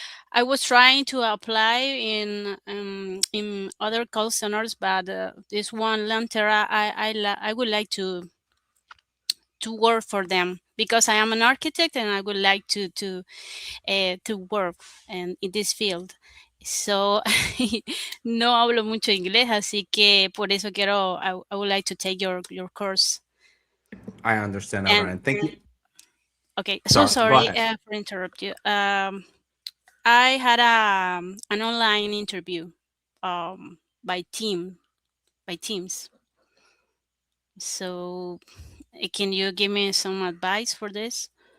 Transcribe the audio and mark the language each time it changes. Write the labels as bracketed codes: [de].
[en] I was trying to apply in other call centers, but this one, Lantera, I would like to work for them because I am an architect and I would like to work in this field. [es] So no hablo mucho inglés, así que por eso [en] I would like to take your course. I understand, Aurora. Thank you. Okay, so sorry for interrupt you. I had an online interview by Teams. So can you give me some advice for this?